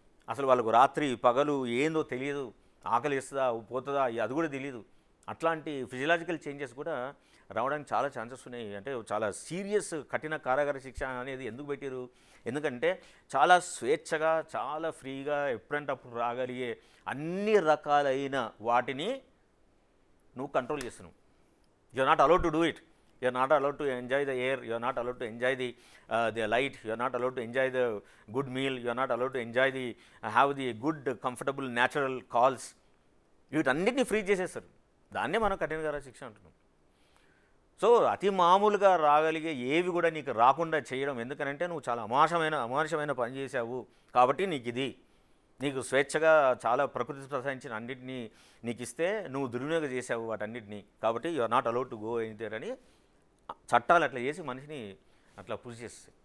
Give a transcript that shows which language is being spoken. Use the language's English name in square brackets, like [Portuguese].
[Telugu] అసలు వాళ్ళకు రాత్రి పగలు ఏందో తెలియదు, ఆకలి వేస్తుందా పోతుందా అది కూడా తెలియదు. అట్లాంటి ఫిజియలాజికల్ చేంజెస్ కూడా రావడానికి చాలా ఛాన్సెస్ ఉన్నాయి. అంటే చాలా సీరియస్ కఠిన కారాగార శిక్ష అనేది ఎందుకు పెట్టారు? ఎందుకంటే చాలా స్వేచ్ఛగా చాలా ఫ్రీగా ఎప్పుడంటే అప్పుడు రాగలిగే అన్ని రకాలైన వాటిని నువ్వు కంట్రోల్ చేస్తున్నావు. [English] you're not allowed to do it. You're not allowed to enjoy the air. You're not allowed to enjoy the light. You're not allowed to enjoy the good meal. You're not allowed to enjoy have the good comfortable natural calls. [Telugu] వీటన్నిటిని free చేసేస్తారు. దాన్నే మనం కఠినగార శిక్ష అంటున్నాం. So అతి మామూలుగా రాగలిగే ఏవి కూడా నీకు రాకుండా చేయడం, ఎందుకనంటే నువ్వు చాలా అమానుషమైన పని చేసావు కాబట్టి నీకు స్వేచ్ఛగా చాలా ప్రకృతి ప్రసాదించిన అన్నింటినీ నీకు ఇస్తే నువ్వు దుర్వినియోగం చేసావు వాటన్నిటిని, కాబట్టి [English] you are not allowed to go anywhere [Telugu] అని చట్టాలు అట్లా చేసి మనిషిని అట్లా పుష్ చేస్తాయి.